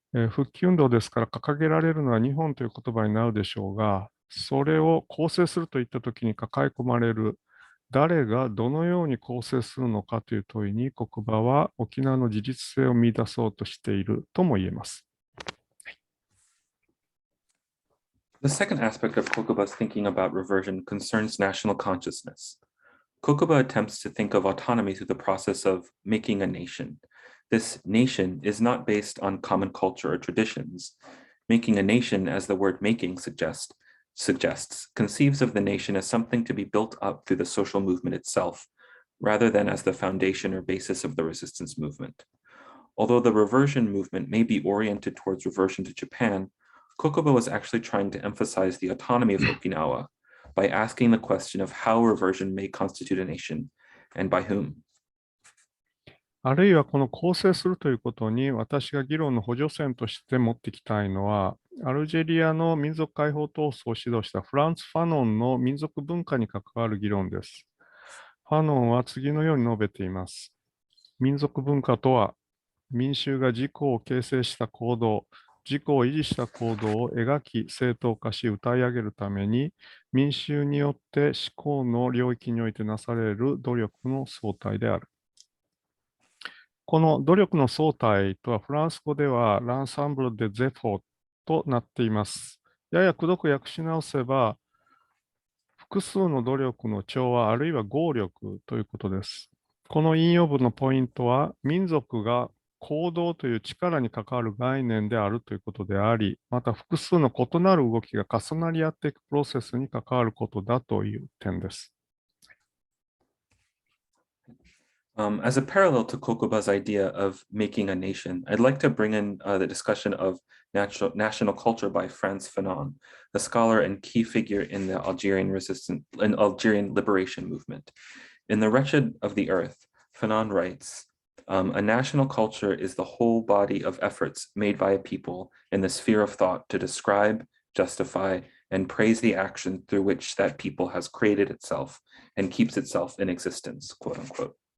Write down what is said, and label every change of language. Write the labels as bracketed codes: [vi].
[ja] 復帰運動ですから掲げられるのは日本という言葉になるでしょうが、それを構成するといったときに抱え込まれる誰がどのように構成するのかという問いに国場は沖縄の自立性を見出そうとしているとも言えます。 [en] The second aspect of Kokuba's thinking about reversion concerns national consciousness. Kokuba attempts to think of autonomy through the process of making a nation. This nation is not based on common culture or traditions. Making a nation, as the word making suggests, conceives of the nation as something to be built up through the social movement itself, rather than as the foundation or basis of the resistance movement. Although the reversion movement may be oriented towards reversion to Japan, Kokuba was actually trying to emphasize the autonomy of Okinawa by asking the question of how reversion may constitute a nation and by whom. [ja] あるいはこの構成するということに私が議論の補助線として持ってきたいのは、アルジェリアの民族解放闘争を指導したフランツ・ファノンの民族文化に関わる議論です。ファノンは次のように述べています。民族文化とは、民衆が自己を形成した行動、自己を維持した行動を描き、正当化し、歌い上げるために、民衆によって思考の領域においてなされる努力の総体である。この努力の総体とはフランス語ではランサンブル・デ・ゼフォーとなっています。ややくどく訳し直せば、複数の努力の調和あるいは合力ということです。この引用文のポイントは、民族が行動という力に関わる概念であるということであり、また複数の異なる動きが重なり合っていくプロセスに関わることだという点です。 [en] As a parallel to Kokuba's idea of making a nation, I'd like to bring in the discussion of national culture by Frantz Fanon, the scholar and key figure in the Algerian liberation movement. In The Wretched of the Earth, Fanon writes, a national culture is the whole body of efforts made by a people in the sphere of thought to describe, justify, and praise the action through which that people has created itself and keeps itself in existence, quote unquote.